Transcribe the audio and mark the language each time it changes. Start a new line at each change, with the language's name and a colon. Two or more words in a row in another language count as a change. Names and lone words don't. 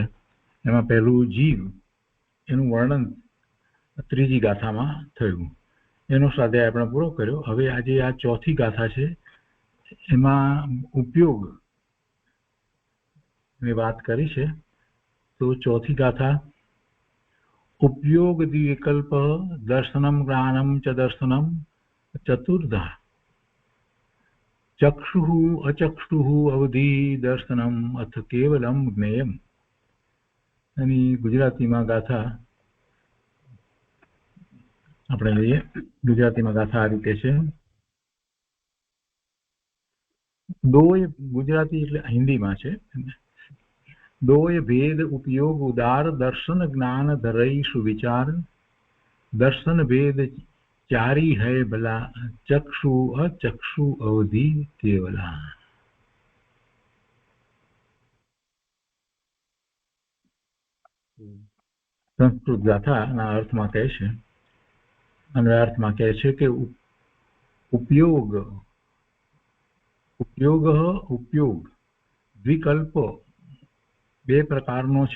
Gujarati: એમાં પહેલું જીવ, એનું વર્ણન ત્રીજી ગાથામાં થયું. એનો સ્વાધ્યાય આપણે પૂરો કર્યો. હવે આજે આ ચોથી ગાથા છે, એમાં ઉપયોગની વાત કરી છે. તો ચોથી ગાથા
Sanskrit: उपयोग विकल्प दर्शनम ज्ञानम च दर्शनम चतुर्धा चक्षुः अचक्षुः अवधि दर्शनम अथ केवलम ज्ञेयम.
Gujarati: એની ગુજરાતીમાં ગાથા આપણે લઈએ. ગુજરાતીમાં ગાથા આ રીતે છે. દોય ગુજરાતી એટલે હિન્દીમાં છે.
Hindi: दोय भेद उपयोग उदार दर्शन ज्ञान धरई सुविचार दर्शन भेद चारी है भला चक्षु अचक्षु अवधि केवला.
Gujarati: સંસ્કૃત ગાથાના અર્થમાં કહે છે, અને અર્થમાં કહે છે કે ઉપયોગ વિકલ્પ બે પ્રકારનો છે.